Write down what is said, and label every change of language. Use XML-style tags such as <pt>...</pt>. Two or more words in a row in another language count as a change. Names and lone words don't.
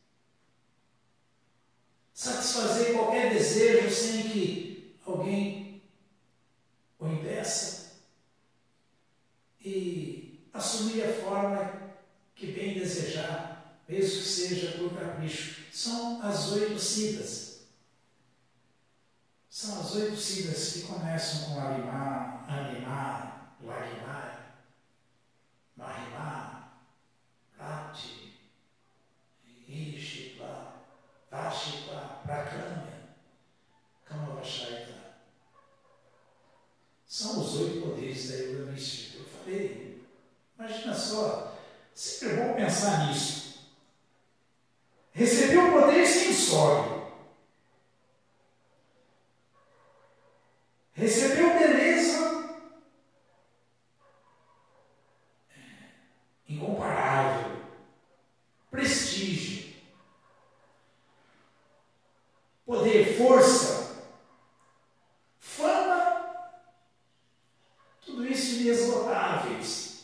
<pt>Satisfazer qualquer desejo sem que alguém o impeça. E assumir a forma que bem desejar, mesmo que seja por capricho. São as 8 siddhas. São as 8 siddhas que começam com</pt> <sa>animar, lagrimar, mahimá, rati, ishitva, vashitva, prakamya, kamavashaita.</sa> <pt>São os 8 poderes da yoga mística. Eu falei, imagina só, sempre é bom pensar nisso. Recebeu o poder sensório. Recebeu beleza incomparável, prestígio, poder, força, fama, tudo isso inesgotáveis.</pt>